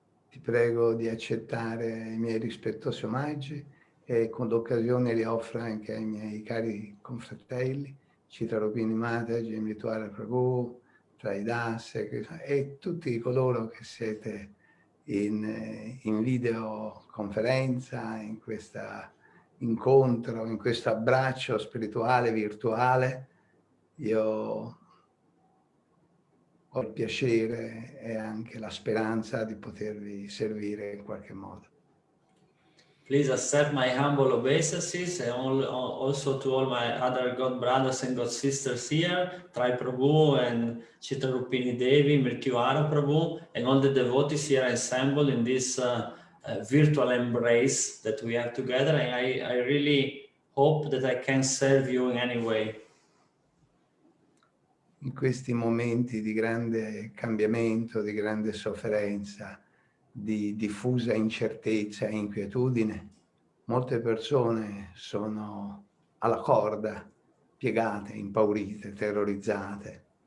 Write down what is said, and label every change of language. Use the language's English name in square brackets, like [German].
[Italian] Ti prego di accettare i miei rispettosi omaggi e con l'occasione li offro anche ai miei cari confratelli, Chitrarupini Mataji, Mrituyara Prabhu, Traidas e tutti coloro che siete in videoconferenza, in questo incontro, in questo abbraccio spirituale virtuale. Io ho il piacere e anche la speranza di potervi servire in qualche modo. [English] Please accept my humble obeisances and also to all my other God brothers and God sisters here, Trai Prabhu and Chitrarupini Devi, Mrituyara Prabhu, and all the devotees here assembled in this virtual embrace that we have together. And I really hope that I can serve you in any way. [Italian] In questi momenti di grande cambiamento, di grande sofferenza, di diffusa incertezza e inquietudine, molte persone sono alla corda, piegate, impaurite, terrorizzate